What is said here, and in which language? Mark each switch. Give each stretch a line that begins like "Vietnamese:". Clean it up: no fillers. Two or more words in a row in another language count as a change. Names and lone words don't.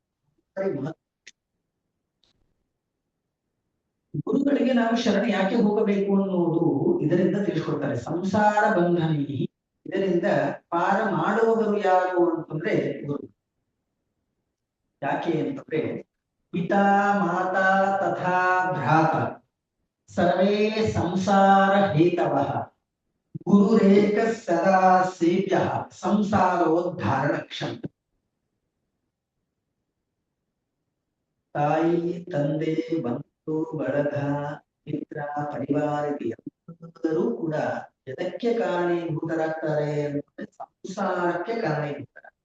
Kannada: ಗುರುಗಳಿಗೆ ನಾವು ಶರಣ ಯಾಕೆ ಹೋಗಬೇಕು ಅನ್ನೋದು ಇದರಿಂದ ತಿಳಿಸ್ಕೊಡ್ತಾರೆ. ಸಂಸಾರ ಬಂಧನೈ, ಇದರಿಂದ ಪಾರ ಮಾಡುವವರು ಯಾರು ಅಂತಂದ್ರೆ ಗುರು. ಯಾಕೆ ಅಂತಂದ್ರೆ
Sanskrit: ಪಿತಾ ಮಾತಾ ತಥಾ ಭ್ರಾತ ಸರ್ವೇ ಸಂಸಾರ ಹೇತವಃ ಗುರುರೇಕ ಸದಾ ಸೇವ್ಯ ಸಂಸಾರೋದ್ಧಾರಣಕ್ಷಂ.
Kannada: ತಾಯಿ ತಂದೆ ಬಂಧು ಬಳಗ ಮಿತ್ರ ಪರಿವಾರ ಎಲ್ಲರೂ ಕೂಡ ಎದಕ್ಕೆ ಕಾರಣೀಭೂತರಾಗ್ತಾರೆ ಅಂತಂದ್ರೆ ಸಂಸಾರಕ್ಕೆ ಕಾರಣೀಭೂತರ.